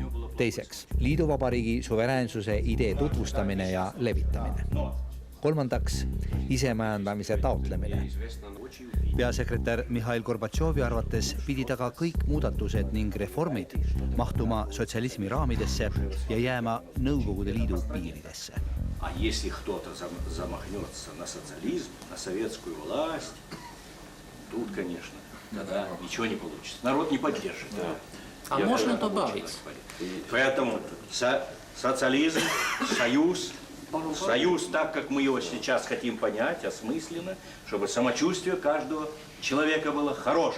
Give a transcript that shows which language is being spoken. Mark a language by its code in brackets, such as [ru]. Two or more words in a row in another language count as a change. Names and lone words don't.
[et] Teiseks, liiduvabariigi suveräänsuse idee tutvustamine ja levitamine. Kolmandaks, isemajandamise taotlemine. Peasekretär Mihhail Gorbatšovi arvates pidid aga kõik muudatused ning reformid mahtuma sotsialismi raamidesse ja jääma Nõukogude Liidu piiridesse. [ru] А если кто-то замахнется на социализм, на советскую власть, тут, конечно, тогда ничего не получится. Народ не поддержит. Да. А можно добавить? Поэтому социализм, союз, так как мы его сейчас хотим понять, осмысленно, чтобы самочувствие каждого человека было хорошим.